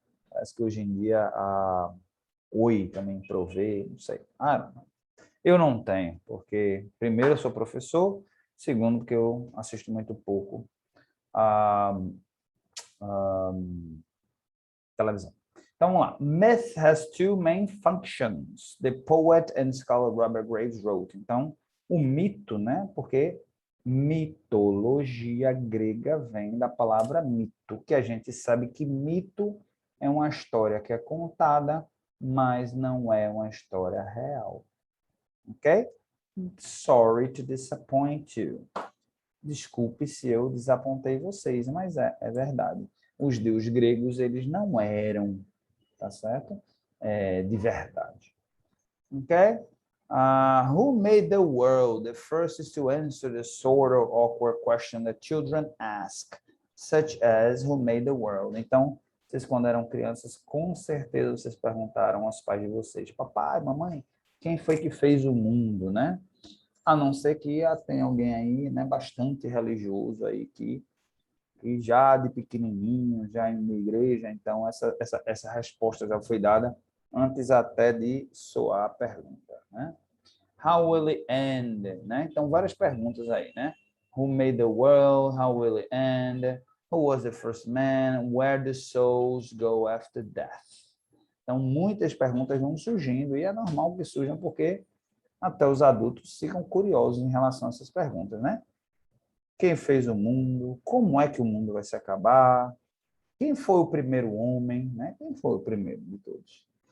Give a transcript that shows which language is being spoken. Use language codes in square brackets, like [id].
[pt] Parece que hoje em dia a Oi também provê, não sei. Eu não tenho, porque primeiro eu sou professor, segundo porque eu assisto muito pouco a televisão. Então, vamos lá. [en] Myth has two main functions. The poet and scholar Robert Graves wrote. [pt] Então, o mito, né? Porque mitologia grega vem da palavra mito, que a gente sabe que mito é uma história que é contada, mas não é uma história real. Ok? [en] Sorry to disappoint you. [pt] Desculpe se eu desapontei vocês, mas é verdade. Os deuses gregos, eles não eram, tá certo? De verdade. [en] Ok? Who made the world? The first is to answer the sort of awkward question that children ask, such as who made the world? [pt] Então, vocês quando eram crianças, com certeza vocês perguntaram aos pais de vocês, papai, mamãe, quem foi que fez o mundo, né? A não ser que tem alguém aí, né, bastante religioso aí que já de pequenininho, já indo na igreja, então essa resposta já foi dada antes até de soar a pergunta, né? [en] How will it end? [pt] Né? Então, várias perguntas aí, né? [en] Who made the world? How will it end? Who was the first man? Where do souls go after death? [pt] Então, muitas perguntas vão surgindo, e é normal que surjam, porque até os adultos ficam curiosos em relação a essas perguntas, né? Quem fez o mundo? Como é que o mundo vai se acabar? Quem foi o primeiro homem? Né? Quem foi o primeiro de todos?